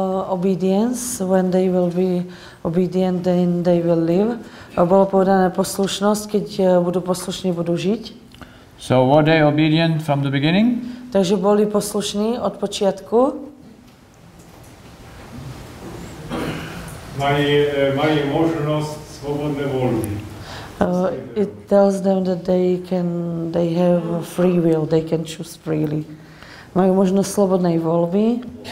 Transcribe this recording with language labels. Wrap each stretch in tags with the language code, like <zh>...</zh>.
<en>Obedience, when they will be obedient, then they will live.</en> <sk>Bolo povedané poslušnosť, keď budú poslušní, budú žiť.</sk> <en>So were they obedient from the beginning?</en> <sk>Takže boli poslušní od počiatku. Mali možnosť svobodnej voľby.</sk> <en>It tells them that they have free will, they can choose freely.</en> <sk>Majú možnosť slobodnej voľby.</sk>